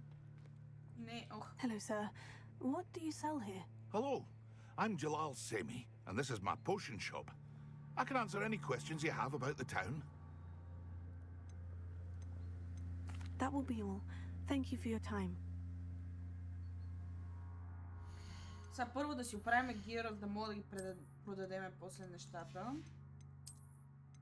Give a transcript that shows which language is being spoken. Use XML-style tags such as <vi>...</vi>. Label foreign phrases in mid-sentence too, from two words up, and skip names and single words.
<en>Hello, sir. What do you sell here? Hello, I'm Jalal Semi, and this is my potion shop. I can answer any questions you have about the town. That will be all. Thank you for your time.</en> <bg>Сега първо да си оправим гиров, да мога да ги продадеме после нещата.</bg>